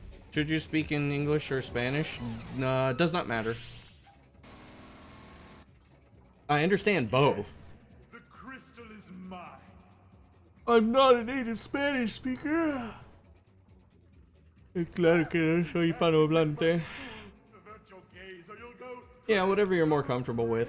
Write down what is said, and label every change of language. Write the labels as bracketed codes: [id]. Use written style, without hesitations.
[en] Should you speak in English or Spanish? Does not matter. I understand both. The crystal is mine. I'm not a native Spanish speaker. [es] Claro que no soy hispanohablante. [en] Avert your gaze or you'll go Yeah, whatever you're more comfortable with.